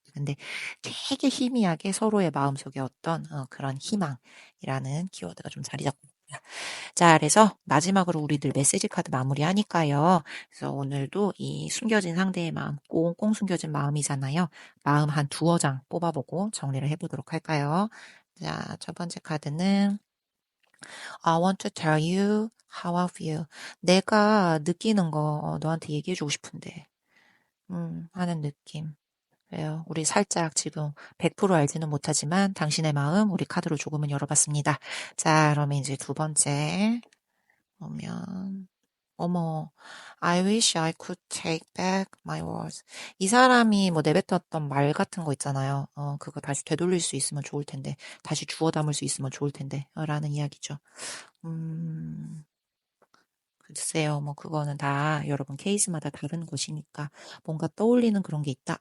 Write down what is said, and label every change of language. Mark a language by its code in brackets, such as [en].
[ko] 근데 되게 희미하게 서로의 마음속에 어떤 그런 희망이라는 키워드가 좀 자리 잡고 있습니다. 자, 그래서 마지막으로 우리들 메시지 카드 마무리하니까요. 그래서 오늘도 이 숨겨진 상대의 마음, 꽁꽁 숨겨진 마음이잖아요. 마음 한 두어 장 뽑아보고 정리를 해보도록 할까요? 자, 첫 번째 카드는 [en] I want to tell you how I feel. [ko] 내가 느끼는 거 너한테 얘기해주고 싶은데, 하는 느낌. 그래요. 우리 살짝 지금 100% 알지는 못하지만 당신의 마음 우리 카드로 조금은 열어봤습니다. 자, 그러면 이제 두 번째 보면 어머, [en] I wish I could take back my words. [ko] 이 사람이 뭐 내뱉었던 말 같은 거 있잖아요. 그거 다시 되돌릴 수 있으면 좋을 텐데, 다시 주워 담을 수 있으면 좋을 텐데, 라는 이야기죠. 음, 글쎄요, 뭐, 그거는 다 여러분 케이스마다 다른 것이니까 뭔가 떠올리는 그런 게 있다.